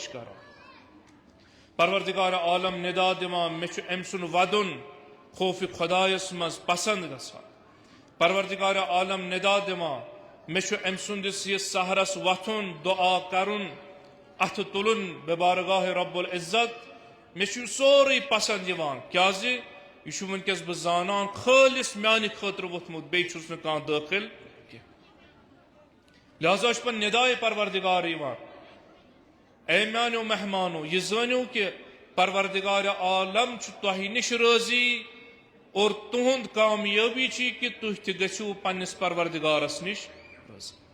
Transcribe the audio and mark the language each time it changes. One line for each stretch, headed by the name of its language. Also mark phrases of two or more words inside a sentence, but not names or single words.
Kashmiri: کران پروردگار عالم ندا دِوان مے چھُ أمۍ سُنٛد ودُن خوف خدایس مز پسند گژھان پروردگار عالم ندا دِوان مے چھُ أمۍ سُنٛدس یہ سحرس وتھُن دعا کرُن اتھ تُلُن بے بارگاہ رب العزت مے چھُ سورُے پسند یِوان کیازِ یہ چھُ ونکس بہ زانان خٲلص میانہ خٲطرٕ ووتھمُت بیٚیہِ چھُس نہٕ کانٛہہ دٲخل کینٛہہ لہذا چھُ پتہٕ ندائے پروردگار یِوان اے میانیو مہمانو یہ زٲنِو کہ پروردگار عالم چھُ تۄہہِ نش رٲضی اور تہند کامیابی چھ کہ تُہۍ تہِ گژھِو پننس پروردگارس نش رٲضی